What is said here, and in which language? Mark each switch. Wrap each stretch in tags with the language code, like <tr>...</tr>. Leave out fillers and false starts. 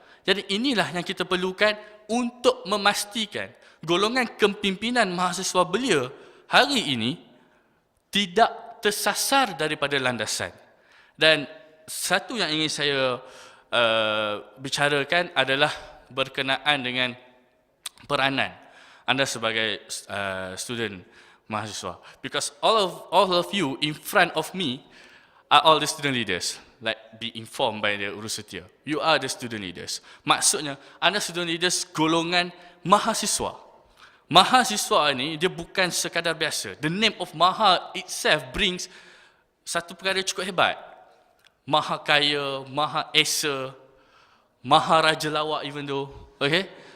<ms>Jadi inilah yang kita perlukan untuk memastikan golongan kepimpinan mahasiswa belia hari ini tidak tersasar daripada landasan. Dan satu yang ingin saya bicarakan adalah berkenaan dengan peranan anda sebagai student mahasiswa.</ms> <en>Because all of you in front of me are all the student leaders, like be informed by the Urusetia. You are the student leaders.</en> <ms>Maksudnya, anda</ms> <en>student leaders</en> <ms>golongan mahasiswa. Mahasiswa ini dia bukan sekadar biasa.</ms> <en>The name of Maha itself brings</en> <ms>satu perkara cukup hebat. Maha kaya, Maha Esa, Maha Raja Lawak</ms> <en>even though, okay?</en>